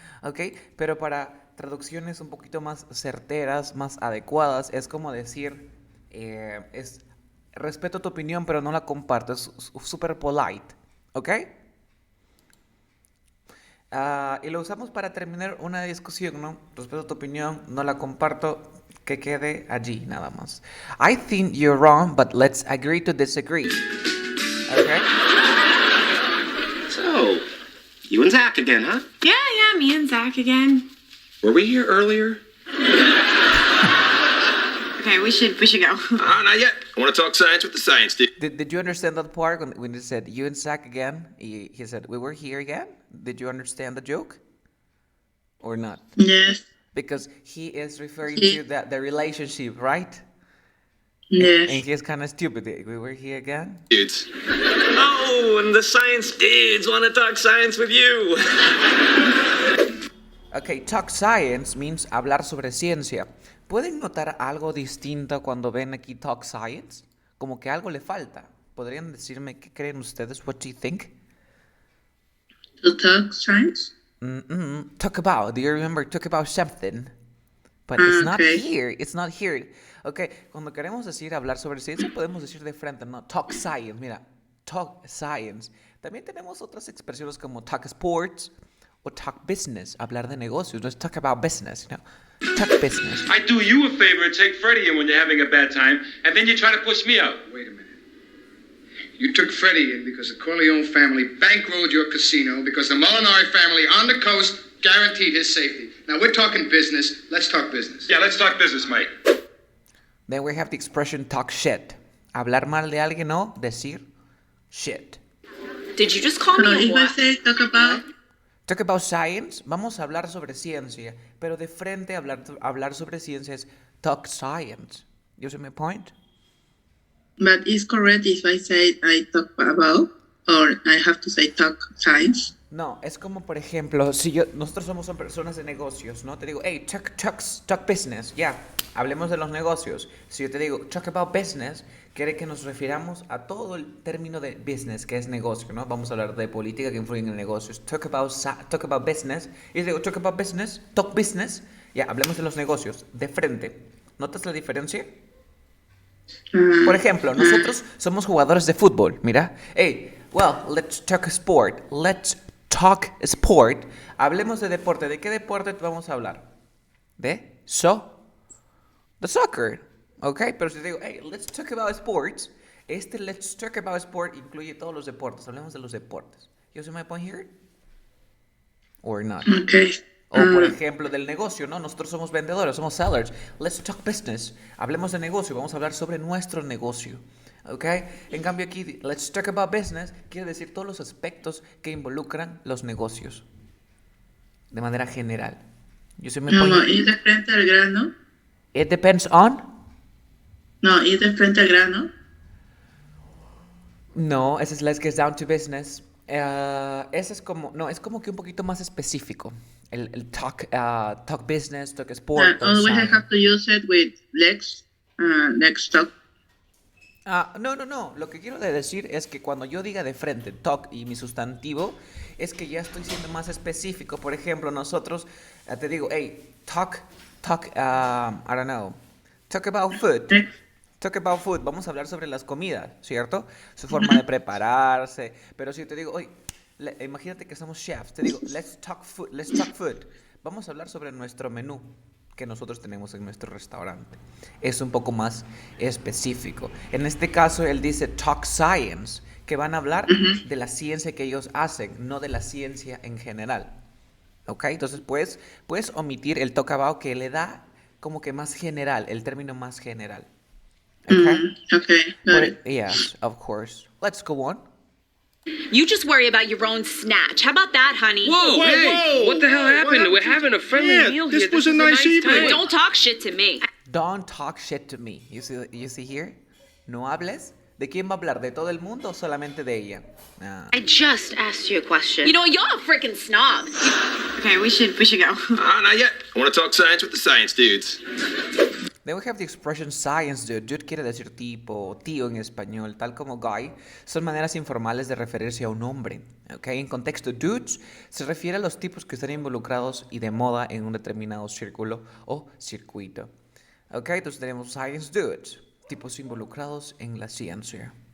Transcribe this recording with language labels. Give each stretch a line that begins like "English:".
Spanish: Okay, pero para traducciones un poquito más certeras, más adecuadas, es como decir, es respeto tu opinión pero no la comparto, es
English: super polite. Okay?
Spanish: Y lo usamos para terminar una discusión, ¿no? Respeto tu opinión, no la comparto, que quede allí nada más.
English: I think you're wrong, but let's agree to disagree. Okay? So, you and Zach again, huh? Yeah, me and Zach again. Were we here earlier? Okay, Okay, we should go. Not yet. I want to talk science with the science dude. Did you understand that part when he said you and Zach again? He said we were here again. Did you understand the joke? Or not? Yes. Because he is referring to the relationship, right? Yes. And he's kind of stupid. We were here again. Dudes. Oh, and the science dudes want to talk science with you. Okay, talk science means
Spanish: hablar sobre ciencia. ¿Pueden notar algo distinto cuando ven aquí talk science? Como que algo le falta. ¿Podrían decirme qué creen ustedes?
English: What do you think? To talk science? Talk about. Do you remember talk about something? But it's not Okay. here. It's not here.
Spanish: Okay, cuando queremos decir hablar sobre ciencia, podemos decir de frente, no, talk science. Mira, talk science. También tenemos otras expresiones como talk sports o talk business, hablar de negocios. No es talk about business,
English: you know. Talk business. I do you a favor and take Freddie in when you're having a bad time, and then you try to push me out. Wait a minute. You took Freddie in because the Corleone family bankrolled your casino because the Molinari family on the coast guaranteed his safety. Now we're talking business. Let's talk business. Yeah, let's talk business, Mike. Then we have the expression talk shit.
Spanish: Hablar mal de alguien o decir shit.
English: Did you just call So me a if I what? say talk about,
Spanish: Talk about science, vamos a hablar sobre ciencia, pero de frente hablar sobre ciencia es talk science.
English: You see my point? but it's correct if I say I talk about, or I have to say talk science.
Spanish: No, es como por ejemplo, si nosotros somos personas de negocios, ¿no? Te digo, hey, talk business, ya, hablemos de los negocios. Si yo te digo, talk about business, quiere que nos refiramos a todo el término de business, que es negocio, ¿no? Vamos a hablar de política que influye en el negocio. Talk about business, y yo digo, talk business, ya, hablemos de los negocios, de frente. ¿Notas la diferencia? Por ejemplo, nosotros somos jugadores de fútbol, mira.
English: Hey, well, let's talk sport. Let's talk sport.
Spanish: Hablemos de deporte. ¿De qué deporte vamos a hablar? De soccer.
English: Ok,
Spanish: pero si digo,
English: hey, let's talk about sports. Let's talk about sport
Spanish: incluye todos los deportes. Hablemos de los deportes.
English: You see my point here? Or not? Okay.
Spanish: O por ejemplo del negocio, ¿no? Nosotros somos vendedores, somos sellers.
English: Let's talk business.
Spanish: Hablemos de negocio, vamos a hablar sobre nuestro negocio. ¿Ok? En cambio aquí, let's talk about business, quiere decir todos los aspectos que involucran los negocios. De manera general.
English: You see my point?
Spanish: No, ir de frente al grano.
English: It depends on?
Spanish: No, ir de frente al grano. No, ese es let's get down to business. Ese es como, no, es como que un poquito más específico. El talk business, talk sport, talk
English: Always I science. have to use it with legs talk.
Spanish: No. Lo que quiero decir es que cuando yo diga de frente talk y mi sustantivo, es que ya estoy siendo más específico. Por ejemplo, nosotros te digo,
English: hey, talk, I don't know, talk about food. Talk about food.
Spanish: Vamos a hablar sobre las comidas, ¿cierto? Su forma de prepararse. Pero si yo te digo, oye, imagínate que somos chefs, te digo,
English: let's talk food.
Spanish: Vamos a hablar sobre nuestro menú que nosotros tenemos en nuestro restaurante. Es un poco más específico. En este caso, él dice talk science, que van a hablar de la ciencia que ellos hacen, no de la ciencia en general. ¿Ok? Entonces, puedes omitir el talk about que le da como que más general, el término más general.
English: Okay? Okay, got it. Yes, of course. Let's go on. You just worry about your own snatch. How about that, honey? Whoa, hey, what the hell happened? We're having a friendly meal here. This was a nice evening. time. Don't talk shit to me. Don't talk shit to me. You see here?
Spanish: No hables. ¿De quién va a hablar? ¿De todo el mundo o solamente de ella? Ah.
English: I just asked you a question. You know, you're a freaking snob. Okay, we should go. Not yet. I want to talk science with the science dudes. Then we have the expression science dude.
Spanish: Dude quiere decir tipo, tío en español, tal como guy. Son maneras informales de referirse a un hombre. Okay? En contexto, dudes se refiere a los tipos que están involucrados y de moda en un determinado círculo o circuito. Okay? Entonces tenemos science dudes, tipos involucrados en la ciencia.